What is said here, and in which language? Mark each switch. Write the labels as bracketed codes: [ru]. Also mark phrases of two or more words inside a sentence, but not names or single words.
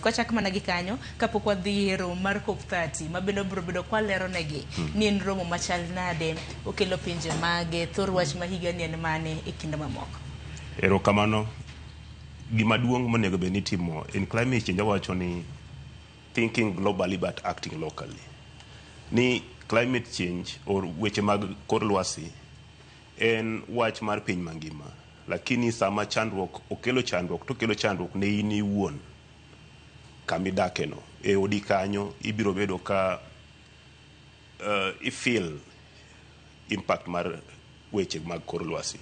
[luo] Kwachak mana gi kanyo kapok wadhi romo mar COP30 ma bende biro bedo kwalero negi ni en romo machal nade, okelo pinje mage, thor wach ma higa ni en mane e kind mamoko. Erokamano, gima duong' monego bed ni timo [en] in climate change [luo] wacho ni [en] thinking globally but acting locally. [luo] Ni [en] climate change [luo] or weche mag kor lwasi en wach mar piny mangima, lakini sama chandruok okelo chandruok to kelo chandruok ne in iwuon kamidake no e odi kanyo ibiro bedo ka [en] feel impact [luo] mar weche mag kor lwasi.